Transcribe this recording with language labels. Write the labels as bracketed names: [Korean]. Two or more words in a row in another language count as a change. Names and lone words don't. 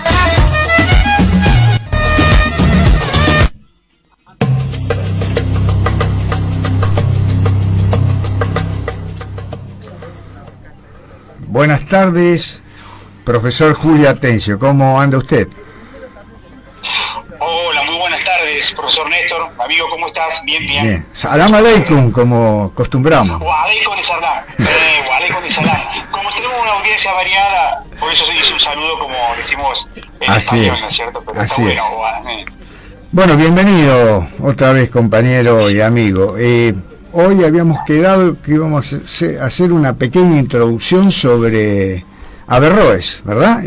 [Spanish] Buenas tardes, profesor Julio Atencio, ¿cómo anda usted? Hola, muy buenas tardes, profesor Néstor. Amigo, ¿cómo estás? Bien, bien. Bien. [Arabic] سلام عليكم, [Spanish] como acostumbramos. [Arabic] وعليكم السلام. وعليكم السلام. [Spanish] Como tenemos una audiencia variada, por eso se hizo un saludo como decimos en Así español, es. ¿no es cierto? Pero Así está es. bueno. Bueno, bienvenido otra vez, compañero y amigo. Hoy habíamos quedado que íbamos a hacer una pequeña introducción sobre Averroes, ¿verdad?